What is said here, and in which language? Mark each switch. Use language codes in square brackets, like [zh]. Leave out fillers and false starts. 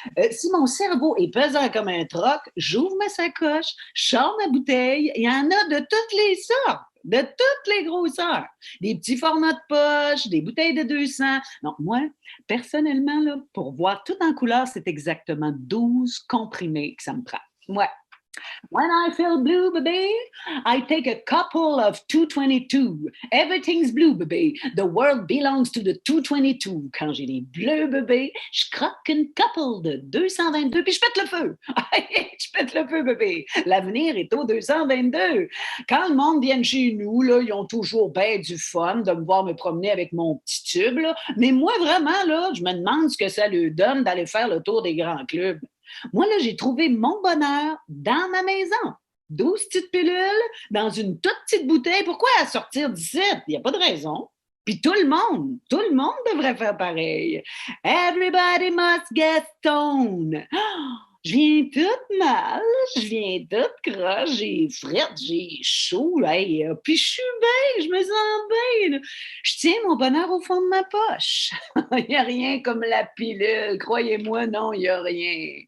[fr] Si mon cerveau est pesant comme un troc, j'ouvre ma sacoche, je sors ma bouteille, il y en a de toutes les sortes, de toutes les grosseurs. Des petits formats de poche, des bouteilles de 200. Donc, moi, personnellement, là, pour voir tout en couleur, c'est exactement 12 comprimés que ça me prend. Ouais. [en] When I feel blue, baby, I take a couple of 222. Everything's blue, baby. The world belongs to the 222. [fr] Quand j'ai les bleus, bébé, je croque une couple de 222, puis je pète le feu. Je pète le feu, bébé. L'avenir est au 222. Quand le monde vient chez nous, là, ils ont toujours bien du fun de me voir me promener avec mon petit tube. Là. Mais moi, vraiment, là, je me demande ce que ça lui donne d'aller faire le tour des grands clubs. Moi, là, j'ai trouvé mon bonheur dans ma maison. 12 petites pilules dans une toute petite bouteille. Pourquoi sortir d'ici? Il n'y a pas de raison. Puis tout le monde devrait faire pareil. [en] Everybody must get stoned. [fr] Oh, je viens toute mal, je viens toute croche, j'ai frette, j'ai chaud, hey, puis je suis bien, je me sens bien. Je tiens mon bonheur au fond de ma poche. Il n'y a rien comme la pilule, croyez-moi, non, il n'y a rien.